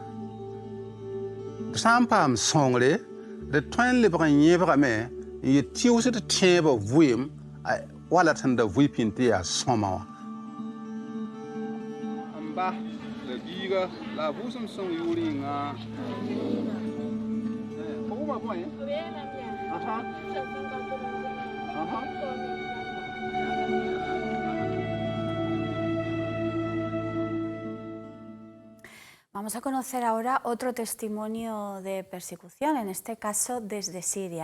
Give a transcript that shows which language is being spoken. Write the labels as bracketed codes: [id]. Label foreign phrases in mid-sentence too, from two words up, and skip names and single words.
[mos] tɩ sã n paam sõngre d tõe n lebg n yẽbgame n yɩ tɩʋsd tẽebã vʋɩɩm wala sẽn da vʋɩ pĩn tɩ yaa sõma wã n ba la biiga la a vʋʋsem sõng yʋʋr yĩnga pa wʋma bõe [es] Vamos a conocer ahora otro testimonio de persecución, en este caso desde Siria.